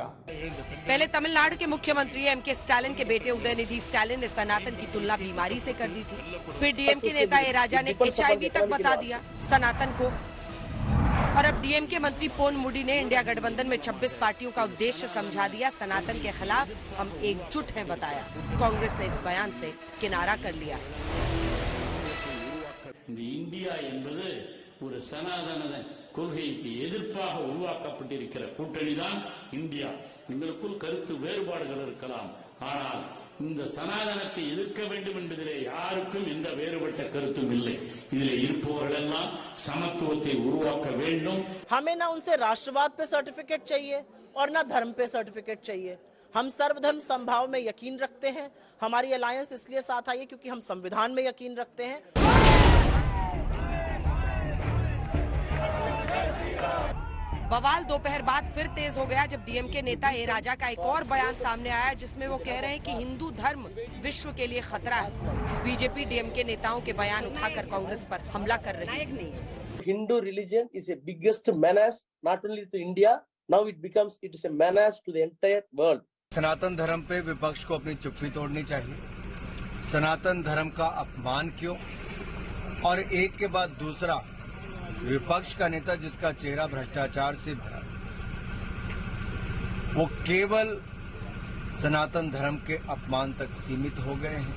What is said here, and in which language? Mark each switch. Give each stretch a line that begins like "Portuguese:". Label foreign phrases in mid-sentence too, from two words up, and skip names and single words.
Hindi: पहले तमिलनाडु के मुख्यमंत्री एमके स्टालिन के बेटे उदयनिधि स्टालिन ने सनातन की तुलना बीमारी से कर दी थी। फिर डीएमके नेता ए राजा ने एचआईवी तक बता दिया सनातन को। और अब डीएमके मंत्री पोनमुडी ने इंडिया गठबंधन में 26 पार्टियों का उद्देश्य समझा दिया। सनातन के खिलाफ हम एकजुट हैं बताया। कांग्रेस ने इस बयान से किनारा कर लिया।
Tamil: இந்தியா என்பது ஒரு சனாதன கொள்கைக்கு எதிர்ப்பாக உருவாக்கப்பட்டிருக்கிற கூட்டணிதான் இந்தியா. எங்களுக்குள் கருத்து வேறுபாடுகள் இருக்கலாம், ஆனால் இந்த சனாதனத்தை எதிர்க்க வேண்டும் என்பதிலே யாருக்கும் எந்த வேறுபட்ட கருத்தும் இல்லை. இதிலே இருப்பவர்கள் எல்லாம் சமத்துவத்தை உருவாக்க வேண்டும்.
Hindi: हमें ना उनसे राष्ट्रवाद पे सर्टिफिकेट चाहिए और ना धर्म पे सर्टिफिकेट चाहिए। हम सर्वधर्म संभाव में यकीन रखते हैं। हमारी अलायंस इसलिए साथ आई है क्योंकि हम संविधान में यकीन रखते हैं। बवाल दोपहर बाद फिर तेज हो गया जब डीएमके नेता ए राजा का एक और बयान सामने आया, जिसमें वो कह रहे हैं कि हिंदू धर्म विश्व के लिए खतरा है। बीजेपी डीएमके नेताओं के बयान उठाकर कांग्रेस पर हमला कर रही है।
English: Hindu religion is a biggest menace not only to India, now it is a menace to the entire world.
Hindi: सनातन धर्म पे विपक्ष को अपनी चुप्पी तोड़नी चाहिए। सनातन धर्म का अपमान क्यों? और एक के बाद दूसरा विपक्ष का नेता जिसका चेहरा भ्रष्टाचार से भरा, वो केवल सनातन धर्म के अपमान तक सीमित हो गए हैं।